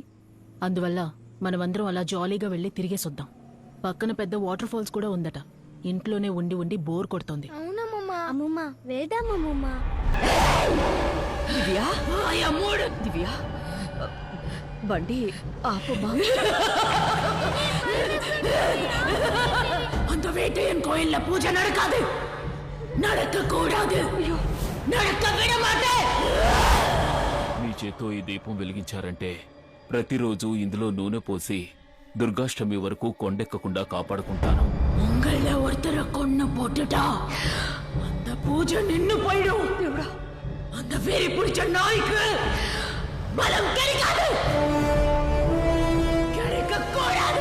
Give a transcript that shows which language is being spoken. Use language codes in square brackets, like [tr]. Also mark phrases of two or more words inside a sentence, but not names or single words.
[te] అందువల్ల మనమందరం అలా జాలీగా వెళ్ళి తిరిగేసొద్దాం. పక్కన పెద్ద వాటర్ ఫాల్స్ కూడా ఉందట. ఇంట్లోనే ఉండి ఉండి బోర్ కొడుతోంది. అమ్మమ్మ వెళ్దాం అమ్మమ్మ. దివ్యా, దివ్యా, బండి ఆపమ్మా. [ta] அந்த வேட்டையன் கோயில்ல பூஜை நடக்காது, நடக்க கூடாது, நடக்க விட மாட்டேன். [te] మీ చేత్తో ఈ దీపం వెలిగించారంటే ప్రతిరోజు ఇందులో నూనె పోసి దుర్గాష్టమి వరకు కొండెక్కకుండా కాపాడుకుంటాను. [ta] உங்கள ஒருத்தரை கொன்னு போட்டுட்டா அந்த பூஜை நின்னு போயிடும். அந்த வெறி பிடிச்ச நாய்க்கு பலம் கிடைக்காது, கிடைக்க கூடாது.